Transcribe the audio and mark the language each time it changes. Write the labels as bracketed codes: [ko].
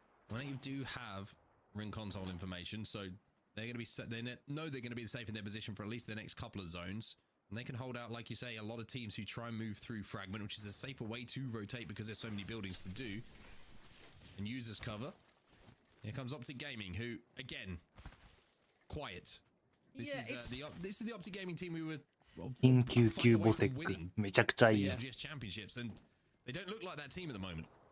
[en] Well, you do have ring console information, so they're going to be they know they're going to be safe in their position for at least the next couple of zones. And they can hold out, like you say, a lot of teams who try and move through Fragment, which is a safer way to rotate because there's so many buildings to do. And use as cover. Here comes Optic Gaming, who, again, quiet. This is the Optic Gaming team we were [ja] 緊急級ボテックめちゃくちゃいいや。 [en] championships, and they don't look like that team at the moment.